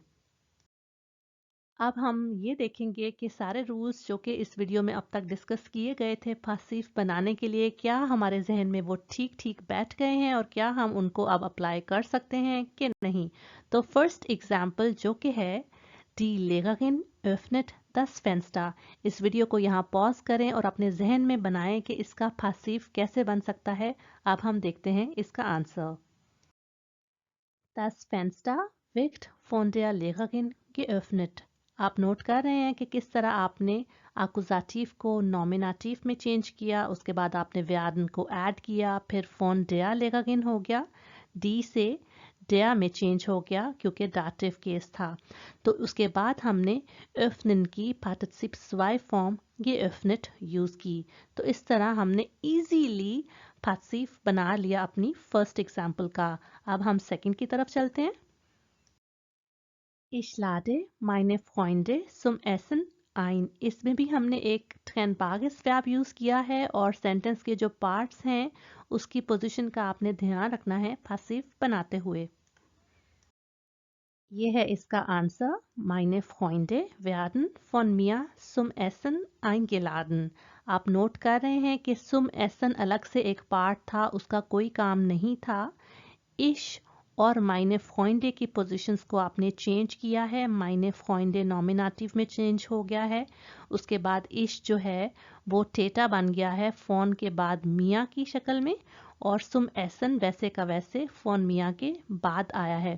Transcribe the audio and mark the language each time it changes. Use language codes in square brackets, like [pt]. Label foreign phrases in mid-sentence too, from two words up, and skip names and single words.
[hi] अब हम ये देखेंगे कि सारे रूल्स जो कि इस वीडियो में अब तक डिस्कस किए गए थे पासिव बनाने के लिए, क्या हमारे जहन में वो ठीक ठीक बैठ गए हैं और क्या हम उनको अब अप्लाई कर सकते हैं कि नहीं। तो [en] first example [hi] जो कि है [de] Die Lehrerin öffnet das Fenster। [hi] इस वीडियो को यहाँ पॉज करें और अपने जहन में बनाएं कि इसका पासिव कैसे बन सकता है। अब हम देखते हैं इसका आंसर। [de] Das Fenster wird von der Lehrerin geöffnet। [hi] आप नोट कर रहे हैं कि किस तरह आपने आकुजाटिव को नॉमिनेटिव में चेंज किया, उसके बाद आपने werden को ऐड किया, फिर [de] von der Lehrerin [hi] हो गया, डी से der में चेंज हो गया क्योंकि डाटिव केस था। तो उसके बाद हमने öffnen की पार्टिसिप zwei फॉर्म geöffnet यूज़ की। तो इस तरह हमने इजीली पासिव बना लिया अपनी [en] first example [hi] का। अब हम सेकंड की तरफ चलते हैं। [de] Ich lade meine Freunde zum Essen ein, [hi] इसमें भी हमने एक ट्रेनबागिस वर्ब यूज़ किया है और सेंटेंस के जो पार्ट्स हैं उसकी पोजीशन का आपने ध्यान रखना है पासिव बनाते हुए। ये है इसका आंसर। [de] Meine Freunde werden von mir zum Essen eingeladen। [hi] आप नोट कर रहे हैं कि [de] zum Essen [hi] अलग से एक पार्ट था, उसका कोई काम नहीं था। Ich और [de] meine Freunde [hi] की पोजीशंस को आपने चेंज किया है। [de] meine Freunde [hi] नॉमिनेटिव में चेंज हो गया है। उसके बाद ich जो है वो थेटा बन गया है फोन के बाद मिया की शक्ल में, और [de] zum Essen [hi] वैसे का वैसे [de] von mir [hi] के बाद आया है।